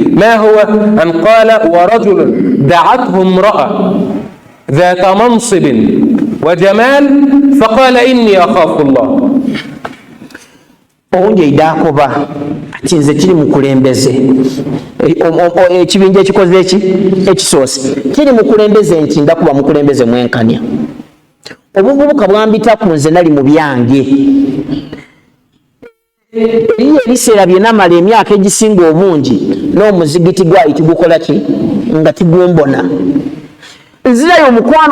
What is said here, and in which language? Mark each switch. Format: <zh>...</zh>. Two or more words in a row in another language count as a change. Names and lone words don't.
<ar>ما هو؟ أن قال ورجل دعته امرأة ذات منصب وجمال فقال إني أخاف الله.</ar> <lg>Ounje idakoba ati nze kiri mukulembeze ekibinja ekikoze ekisoose kiri mukulembeze nti ndakuba mukulembeze mwenkanya obuvubuka bwambita ku nze nali mu byange eriyo ebiseera bye namala emyaka egisinga obungi n'omuzigiti gwali tigukola ki nga tigumbona nzirayo omukwano</lg>